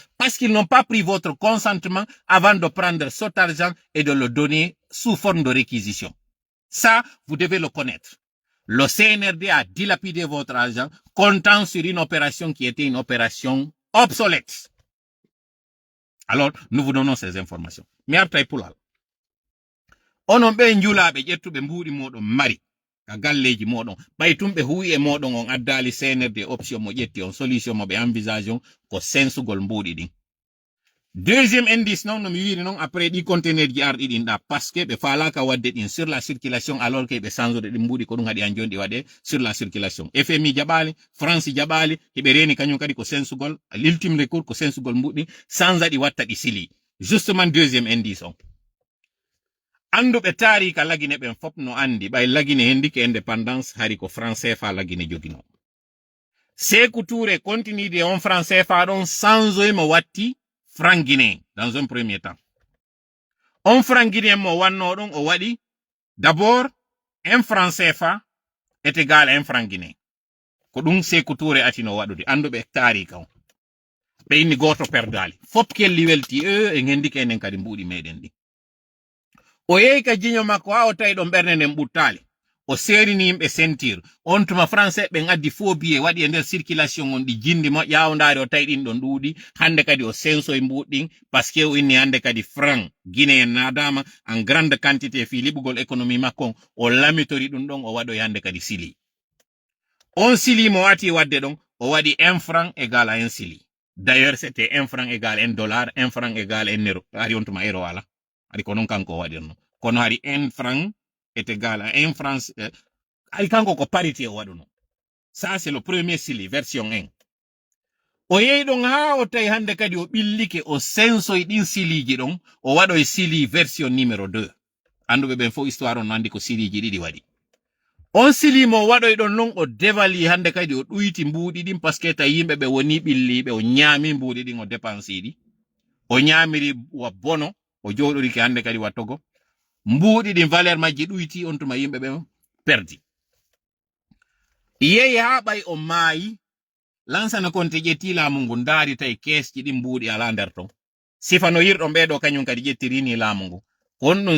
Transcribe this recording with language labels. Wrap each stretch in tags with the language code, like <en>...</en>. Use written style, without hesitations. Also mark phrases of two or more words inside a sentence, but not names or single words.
<fr>Parce qu'ils n'ont pas pris votre consentement avant de prendre cet argent et de le donner sous forme de réquisition. Ça, vous devez le connaître. Le CNRD a dilapidé votre argent, comptant sur une opération qui était une opération obsolète. Alors, nous vous donnons ces informations.</fr> <ff>Mi artay pulal. Onon be njulaɓe ƴettuɓe mbuuɗi moɗon mari ka galleji moɗon ɓay tumɓe huwi e moɗon on addali CNRD option mo ƴetti on solution mo ɓe envisage on ko sensugol mbuuɗi ɗin.</ff> <fr>Deuxième indice</fr> <ff>non no mi wiri non après ɗi conteneur ji arɗi ɗin ɗa</ff> <fr>parce que</fr> <ff>ɓe falaka wadde ɗin</ff> <fr>sur la circulation alors que</fr> <ff>ɓe change ɗi mbuuɗi ko ɗum haɗi an joni ɗi waɗe</ff> <fr>sur la circulation.</fr> <ff>FMI jaɓali, France jaɓali, heɓe reni kañum kadi ko sensugol,</ff> <fr>l'ultime recours</fr> <ff>ko sensugol mbuuɗi sans ɗi watta ɗi sili.</ff> <fr>Justement deuxième indice on.</fr> <ff>Anduɓe taari ka lagine ɓen fop no andi ɓay lagine hendike indépendance hari ko français fa lagine jogino.</ff> <fr>Sékou Touré continue de on français</fr> <ff>fa ɗon</ff> <fr>sans</fr> <ff>mo watti</ff> <fr>franc guinéen dans un premier temps. On franc guinéen</fr> <ff>mo wanno ɗon o waɗi</ff> <fr>d'abord un franc CFA est égal à un franc guinéen.</fr> <ff>Ko ɗum Sékou Touré atino waɗude anduɓe taari ka on. Ɓe inni goto perdali. Fop kelli welti e hendike enen kadi mbuuɗi meɗen ɗi. O yehi ka jiño makko ha o tawi ɗon ɓernde nden ɓuttali o serini yimɓe sentir on tuma français ɓen addi</ff> <fr>faux billet</fr> <ff>waɗi e nder circulation on ɗi jindi mo ƴawdari o tawi ɗin ɗon ɗuuɗi hande kadi o sensoye mbuɗɗin</ff> <fr>parce que</fr> <ff>o inni hande kadi</ff> <fr>franc guinéen</fr> <ff>nadama</ff> <fr>en grande quantité</fr> <ff>fi liɓugol économie makko o lamitori ɗum ɗon o waɗoy hande kadi sili on sili mo wati wadde ɗon o waɗi</ff> <fr>1 franc égal à 1</fr> <ff>sili</ff> <fr>d'ailleurs c'était 1 franc égal à 1 dollar 1 franc égal à 1 euro</fr> <ff>ari on tuma euro wala ari ko non kanko waɗirno kono hari</ff> <fr>1 franc est égal à 1 franc</fr> <ff>ari kanko ko parité o waɗuno</ff> <fr>ça c'est le premier</fr> <ff>sili version 1 o yehi ɗon ha o tawi hande kadi o ɓillike o sensoy ɗin siliji ɗon o waɗoy sili</ff> <fr>version numéro 2</fr> <ff>anduɓe ɓen fo histoire on andi ko siliji ɗiɗi waɗi on sili mo waɗoy ɗon non o devali hande kadi o ɗuyti mbuuɗi ɗin</ff> <fr>parce que</fr> <ff>tawi yimɓe ɓe woni ɓilliɓe o ñaami mbuuɗi ɗin o dépense ɗi o ñaamiri wa bono o joɗoriki hande kadi wattogo mbuuɗi ɗin valeur majji ɗuyti on tuma yimɓe ɓe perdi yehi ha ɓay o maayi lansana konte ƴetti laamu ngu ndaari tawi keesji ɗin mbuuɗi ala nder ton sifano yirɗon ɓeɗo kañum kadi ƴettirini laamu ngu kon ɗum</ff>